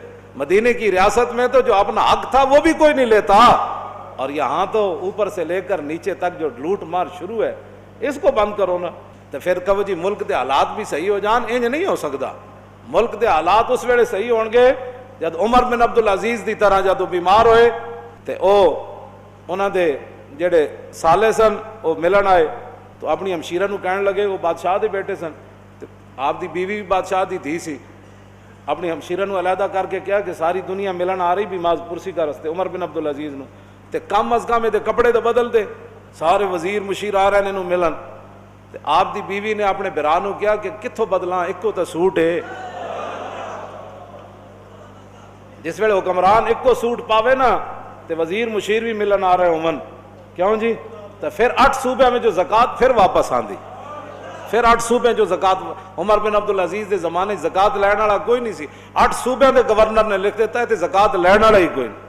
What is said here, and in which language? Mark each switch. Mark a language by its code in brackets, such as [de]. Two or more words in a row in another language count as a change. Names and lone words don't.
[ur] مدینے کی ریاست میں تو جو اپنا حق تھا وہ بھی کوئی نہیں لیتا, اور یہاں تو اوپر سے لے کر نیچے تک جو لوٹ مار شروع ہے, اس کو بند کرو نا. [pa] تو پھر کہو جی ملک دے حالات بھی صحیح ہو جان, انج نہیں ہو سکتا. ملک دے حالات اس ویلے صحیح ہون گے جد عمر بن عبدالعزیز دی طرح جدو بیمار ہوئے تے انہاں دے جڑے سالے سن وہ ملن آئے, تو اپنی ہمشیرہ نو کہنے لگے, وہ بادشاہ دے بیٹے سن, آپ دی بیوی بھی بادشاہ دی دھی سی, اپنی ہمشیرہ نو علیحدہ کر کے کیا کہ ساری دنیا ملن آ رہی بیمار پرسی کا رستے عمر بن عبدالعزیز نو, تے کم از کم دے کپڑے تو بدل دے, سارے وزیر مشیر آ رہے نے ملن. تے آپ دی بیوی نے اپنے برا نو کیا کہ کتھوں بدلاں, ایکو تے سوٹ ہے. جس ویلے حکمران ایک کو سوٹ پاوے نا تے وزیر مشیر بھی ملن آ رہے عموماً, کیوں جی؟ تو پھر 8 صوبے میں جو زکوٰۃ پھر واپس آندی, پھر 8 صوبے جو زکوٰۃ, عمر بن عبدالعزیز دے زمانے زکوٰۃ لین والا کوئی نہیں سی, 8 صوبے دے گورنر نے لکھ دیتا ہے تے زکوٰۃ لین والا ہی کوئی نہیں.